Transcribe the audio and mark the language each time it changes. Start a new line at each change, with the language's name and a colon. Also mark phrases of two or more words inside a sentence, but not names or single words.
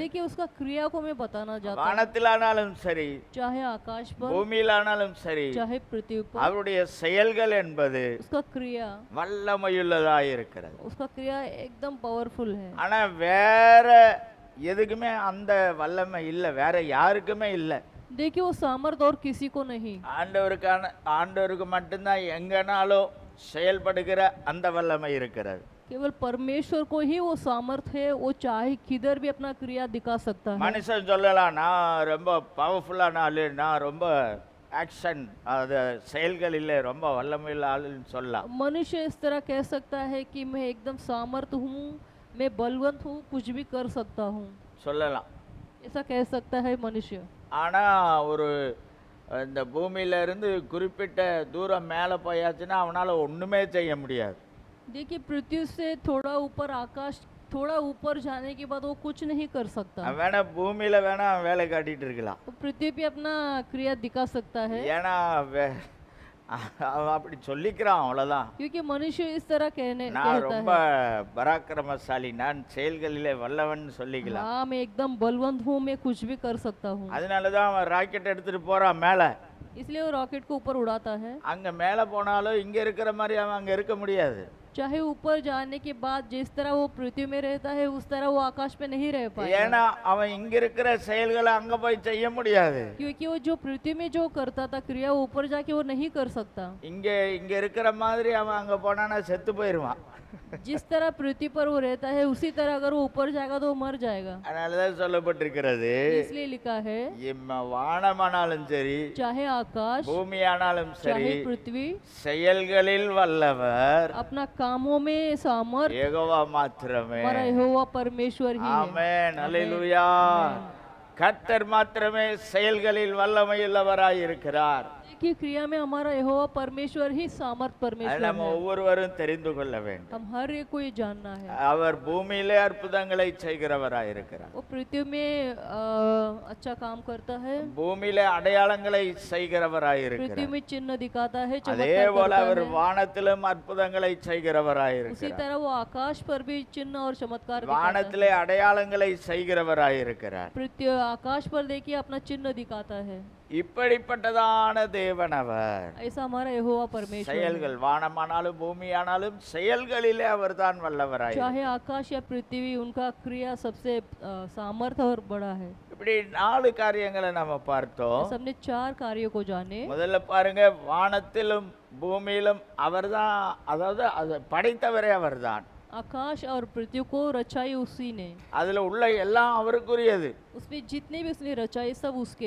Hindi: देखिए उसका क्रिया को मैं बताना चाहता हूँ,
Tamil: வானத்திலானாலும் சரி
Hindi: चाहे आकाश पर
Tamil: பூமியிலானாலும் சரி
Hindi: चाहे पृथ्वी पर,
Tamil: அவருடைய செயல்கள் என்பது
Hindi: उसका क्रिया
Tamil: வல்லமையுள்ளதாய் இருக்கிறது.
Hindi: उसका क्रिया एकदम पावरफुल है।
Tamil: ஆனா வேற எதுக்குமே அந்த வல்லமை இல்லை, வேற யாருக்குமே இல்லை.
Hindi: देखिए वो सामर्थ और किसी को नहीं,
Tamil: ஆண்டவருக்கு மட்டும்தான் எங்கனாலும் செயல்படுகிற அந்த வல்லமை இருக்கிறது.
Hindi: केवल परमेश्वर को ही वो सामर्थ है, वो चाहे किधर भी अपना क्रिया दिखा सकता है।
Tamil: மனுஷன் சொல்லலாம், நான் ரொம்ப பவர்ஃபுல்லான ஆளு, நான் ரொம்ப ஆக்ஷன் அது செயல்களில் ரொம்ப வல்லமையுள்ள ஆளுன்னு சொல்லலாம்.
Hindi: मनुष्य इस तरह कह सकता है कि मैं एकदम सामर्थ हूँ, मैं बलवंत हूँ, कुछ भी कर सकता हूँ,
Tamil: சொல்லலாம்.
Hindi: ऐसा कह सकता है मनुष्य।
Tamil: ஆனா ஒரு இந்த பூமியில இருந்து குறிப்பிட்ட தூரம் மேலே போயாச்சுன்னா அவனால ஒண்ணுமே செய்ய முடியாது.
Hindi: देखिए पृथ्वी से थोड़ा ऊपर आकाश, थोड़ा ऊपर जाने के बाद वो कुछ नहीं कर सकता।
Tamil: அவன் வேணா பூமியில வேணா அவன் வேலை காட்டிட்டு இருக்கலாம்,
Hindi: वो पृथ्वी पे अपना क्रिया दिखा सकता है,
Tamil: ஏன்னா அவன் அப்படி சொல்லிக்கிறான், அவ்வளவுதான்.
Hindi: क्योंकि मनुष्य इस तरह
Tamil: நான்
Hindi: कहता
Tamil: ரொம்ப
Hindi: है,
Tamil: பராக்கிரமசாலி, நான் செயல்களிலே வல்லவன் சொல்லிக்கலாம்.
Hindi: हाँ मैं एकदम बलवंत हूँ, मैं कुछ भी कर सकता हूँ।
Tamil: அதனாலதான் அவன் ராக்கெட் எடுத்துட்டு போறான் மேல.
Hindi: इसलिए वो रॉकेट को ऊपर उड़ाता है।
Tamil: அங்க மேல போனாலும் இங்க இருக்கிற மாதிரி அவன் அங்க இருக்க முடியாது.
Hindi: चाहे ऊपर जाने के बाद जिस तरह वो पृथ्वी में रहता है उस तरह वो आकाश में नहीं रह पाएगा,
Tamil: ஏன்னா அவன் இங்க இருக்கிற செயல்களை அங்க போய் செய்ய முடியாது.
Hindi: क्योंकि वो जो पृथ्वी में जो करता था क्रिया वो ऊपर जाके वो नहीं कर सकता।
Tamil: இங்க இங்க இருக்கிற மாதிரி அவன் அங்க போனானா செத்து போயிருவான்.
Hindi: जिस तरह पृथ्वी पर वो रहता है उसी तरह अगर वो ऊपर जाएगा तो वो मर जाएगा।
Tamil: அதனாலதான் சொல்லப்பட்டிருக்கிறது,
Hindi: इसलिए लिखा है
Tamil: வானமானாலும் சரி
Hindi: चाहे आकाश
Tamil: பூமியானாலும் சரி
Hindi: चाहे पृथ्वी
Tamil: செயல்களில் வல்லவர்
Hindi: अपना कामों में सामर्थ
Tamil: யெகோவா மாத்திரமே.
Hindi: हमारा यहोवा परमेश्वर ही है।
Tamil: ஆமென், அல்லேலூயா. கர்த்தர் மாத்திரமே செயல்களில் வல்லமையுள்ளவராய் இருக்கிறார்.
Hindi: की क्रिया में हमारा यहोवा परमेश्वर ही सामर्थ
Tamil: அதை
Hindi: परमेश्वर
Tamil: நம்ம
Hindi: है।
Tamil: ஒவ்வொருவரும் தெரிந்து கொள்ள வேண்டும்.
Hindi: हम हर एक को ये जानना है।
Tamil: அவர் பூமியிலே அற்புதங்களை செய்கிறவராய் இருக்கிறார்.
Hindi: वो पृथ्वी में अच्छा काम करता है,
Tamil: பூமியிலே அடையாளங்களை செய்கிறவராய்
Hindi: पृथ्वी
Tamil: இருக்கிறார்.
Hindi: में चिन्ह दिखाता है,
Tamil: அதே
Hindi: चमत्कार
Tamil: போல
Hindi: करता
Tamil: அவர்
Hindi: है।
Tamil: வானத்திலும் அற்புதங்களை செய்கிறவராய்
Hindi: उसी
Tamil: இருக்கிறார்.
Hindi: तरह वो आकाश पर भी चिन्ह और चमत्कार दिखाता है।
Tamil: வானத்திலே அடையாளங்களை செய்கிறவராய் இருக்கிறார்.
Hindi: पृथ्वी आकाश पर देखिए अपना चिन्ह दिखाता है।
Tamil: இப்படிப்பட்டதான தேவன் அவர்.
Hindi: ऐसा हमारा यहोवा परमेश्वर है।
Tamil: செயல்கள் வானமானாலும் பூமியானாலும் செயல்களிலே அவர்தான் வல்லவராய் இருக்கிறார்.
Hindi: चाहे आकाश या पृथ्वी उनका क्रिया सबसे सामर्थ और बड़ा है।
Tamil: இப்படி 4 காரியங்களை நம்ம பார்த்தோம்.
Hindi: सबने 4 कार्यों को जाने।
Tamil: முதல்ல பாருங்க, வானத்திலும் பூமியிலும் அவர்தான், அதாவது அதை படைத்தவரே அவர்தான்.
Hindi: आकाश और पृथ्वी को रचाई उसी ने,
Tamil: அதுல உள்ள எல்லாம் அவருக்குரியது.
Hindi: उसमें जितने भी उसने रचाए सब उसके।